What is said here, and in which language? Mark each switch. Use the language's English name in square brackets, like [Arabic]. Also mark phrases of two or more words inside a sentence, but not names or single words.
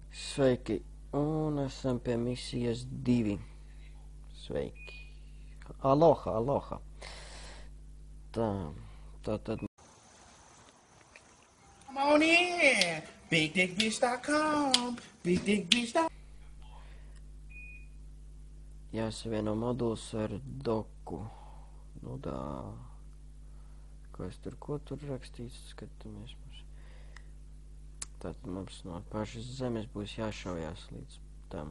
[Latvian] Sveiki, un esam pie misijas 2. Sveiki. Aloha, aloha. Tātad. [English] Come on in. BigDickBitch.com. BigDickBitch.com. [Latvian] Jāsavieno moduls ar doku. Nu dā. Ko tur rakstīts? Skatāmies mums. Tātad mums no pašas zemes būs jāšaujās līdz tam.